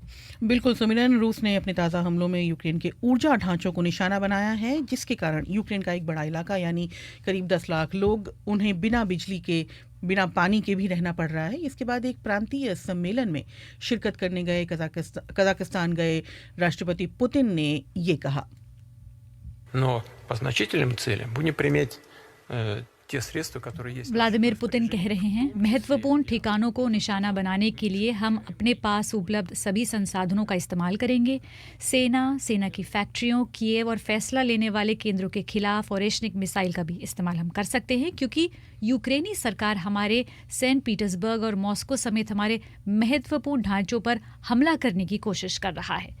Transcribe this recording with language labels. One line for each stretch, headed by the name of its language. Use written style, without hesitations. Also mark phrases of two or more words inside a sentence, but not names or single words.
Hindi: बिल्कुल सुमिरन, रूस ने अपने ताज़ा हमलों में यूक्रेन के ऊर्जा ढांचों को निशाना बनाया है, जिसके कारण यूक्रेन का एक बड़ा इलाका यानी करीब 10 लाख लोग, उन्हें बिना बिजली के, बिना पानी के भी रहना पड़ रहा है। इसके बाद एक प्रांतीय सम्मेलन में शिरकत करने गए कजाकिस्तान गए राष्ट्रपति पुतिन ने ये कहा।
Russian: Но по значительным целям будем применять те средства, которые есть.
Hindi: व्लादिमीर पुतिन कह रहे हैं, महत्वपूर्ण ठिकानों को निशाना बनाने के लिए हम अपने पास उपलब्ध सभी संसाधनों का इस्तेमाल करेंगे। सेना की फैक्ट्रियों, कीव और फैसला लेने वाले केंद्रों के खिलाफ ऑरेशनिक मिसाइल का भी इस्तेमाल हम कर सकते हैं, क्योंकि यूक्रेनी सरकार हमारे सेंट पीटर्सबर्ग और मॉस्को समेत हमारे महत्वपूर्ण ढांचों पर हमला करने की कोशिश कर रहा है।